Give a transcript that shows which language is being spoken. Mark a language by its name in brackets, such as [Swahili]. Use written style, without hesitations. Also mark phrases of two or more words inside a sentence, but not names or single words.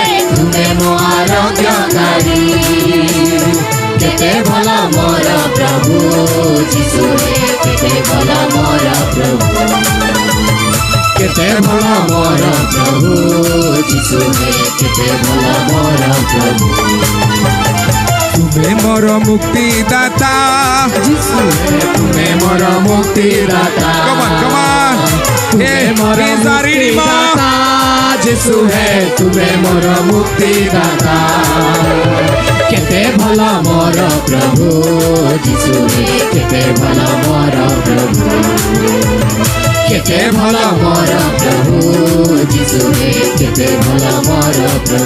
[Odia] ତୁମେ ମୋ ଆରୋଗ୍ୟକାରୀ କେତେ ଭଲ ମୋର ପ୍ରଭୁ ଯୀଶୁ ହେ କେତେ ଭଲ ମୋର ପ୍ରଭୁ କେତେ ଭଲ ମୋର ପ୍ରଭୁ ଯୀଶୁ ହେ କେତେ ଭଲ ମୋର ପ୍ରଭୁ ତୁମେ ମୋର ମୁକ୍ତିଦାତା ଯୀଶୁ ହେ ତୁମେ ମୋର ମୁକ୍ତିଦାତା [English] Come on, come on. [Odia] ତୁମେ ମୋର ମୁକ୍ତିଦାତା ଯୀଶୁ ହେ ତୁମେ ମୋର ମୁକ୍ତିଦାତା କେତେ ଭଲ ମୋର ପ୍ରଭୁ ଯୀଶୁ ହେ କେତେ ଭଲ ମୋର ପ୍ରଭୁ କେତେ ଭଲ ମୋର ପ୍ରଭୁ ଯୀଶୁ ହେ କେତେ ଭଲ ମୋର ପ୍ରଭୁ